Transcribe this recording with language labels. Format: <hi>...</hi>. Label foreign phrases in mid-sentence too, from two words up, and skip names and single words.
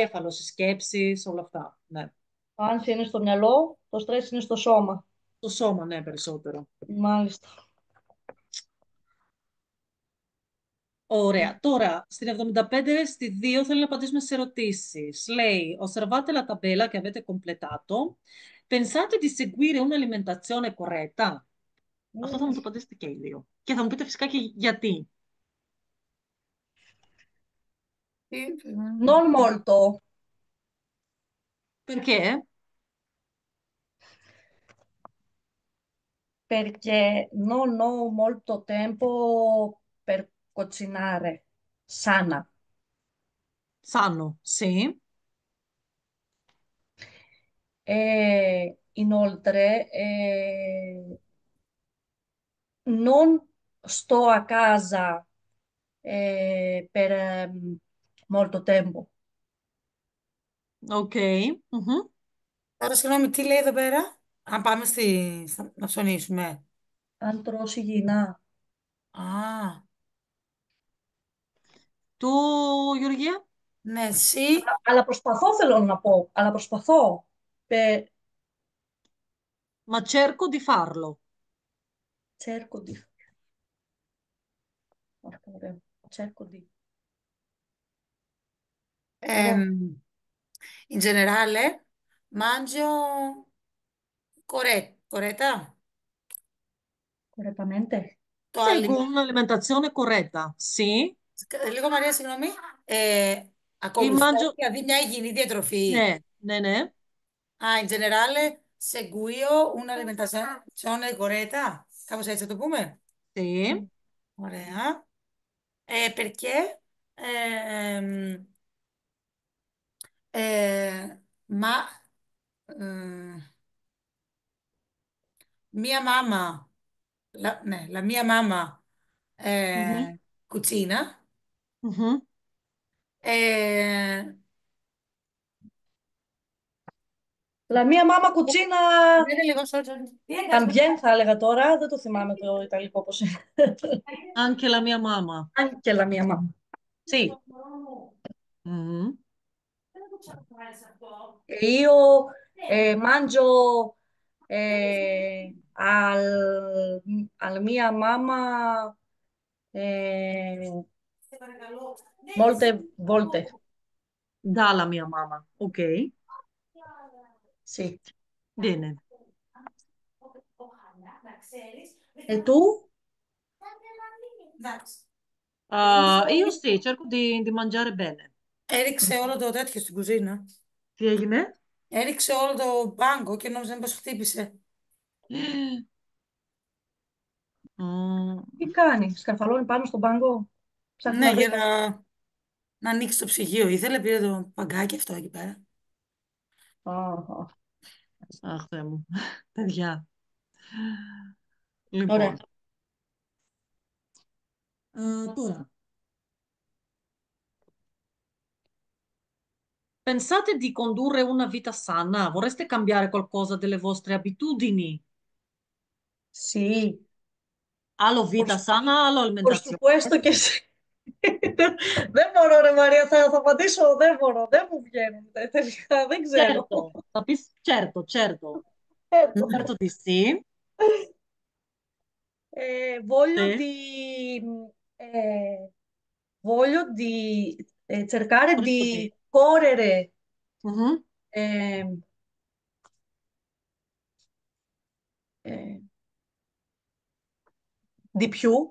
<el>εγκέφαλος, οι σκέψεις, όλα αυτά. Ναι. Το άνσια είναι στο μυαλό, το στρες είναι στο σώμα. Το σώμα, ναι, περισσότερο. Μάλιστα. Ωραία. Τώρα, στην 75, στη 2, θέλω να απαντήσουμε σε ερωτήσεις. Λέει,</el> <it>osservate la tabella che avete completato. Pensate di seguire un'alimentazione corretta?</it> <el>Αυτό θα μου το απαντήσετε και οι δύο. Και θα μου πείτε φυσικά και γιατί.</el> <it>Non molto, Perché? perché non ho molto tempo per cucinare sana. Sano, sì. E inoltre, non sto a casa per molto tempo. Ok. Mhm.</it> <el>Τώρα, συγγνώμη, τι λέει εδώ πέρα. Αν πάμε να ψωνίσουμε. Αν τρώσει υγιεινά. Α,</el> <it>Tu, Γεωργία?</it> <el>ναι, εσύ. Αλλά προσπαθώ, θέλω να πω. Αλλά προσπαθώ.</el> <it>Ma cerco di farlo. Cerco di... Porca miseria. Cerco di... Però, In generale, mangio corretta? correttamente.</it> <el>Το</el> <it>Seguo alimento. un'alimentazione corretta. Sì.</it> <el>Λίγο Μαρία, συγγνώμη. Ή Ακολουθώ,</el> <it>mangio...</it> <el>δηλαδή μια υγιεινή διατροφή. Ναι, ναι, ναι.</el> <it>In generale, seguio un'alimentazione corretta.</it> <el>Κάπως έτσι θα το πούμε.</el> <it>Sì. Mm.</it> <el>Ωραία.</el> <it>Perché ehm, eh, ma mm, mia mamma, la mia mamma Mhm, cucina. mhm. Eh, La mia mamma cucina</it> <el>Λέτε λίγο, τι έκανες, también, θα έλεγα τώρα. Δεν το θυμάμαι το ιταλικό πώς είναι.</el> <it>Anche la mia mamma. Anche la mia mamma. Sì. Mhm. E io mangio alla mia mamma eh, molte volte. Dalla mia mamma. Ok. Sì. Bene. E tu?</it> <el>Εντάξει.</el> <it>Io sì, cerco di mangiare bene.</it> <el>Έριξε όλο το τέτοιο στην κουζίνα. Τι έγινε? Έριξε όλο το μπάγκο και νόμιζα πως χτύπησε. Mm, Τι κάνει, σκαρφαλώνει πάνω στον πάγκο, ψάχνει Ναι, να βρει για κάτι. να ανοίξει το ψυγείο. Ήθελε, πήρε το παγκάκι αυτό εκεί πέρα. Αχα. Αχ, Θεέ μου. Παιδιά. Λοιπόν. Ωραία. Τώρα.</el> <it>Pensate di condurre una vita sana? Vorreste cambiare qualcosa delle vostre abitudini? Sì,</it> <el>Άλλο</el> <es>por,</es> <it>vita sana,</it> <el>άλλο</el> <es>por</es> <it>alimentazione.</it> <el>supuesto και εσύ. Δεν μπορώ, ρε Μαρία, θα απαντήσω, δεν μπορώ, δεν μου βγαίνουν τελικά, δεν ξέρω. Certo, θα πεις</el> <it>certo, certo. Certo. Certo di sì. Voglio Sì. di, voglio di cercare</it> <el>Χωρίς το di.</el> <it>di correre Mhm, eh, eh, di più.</it>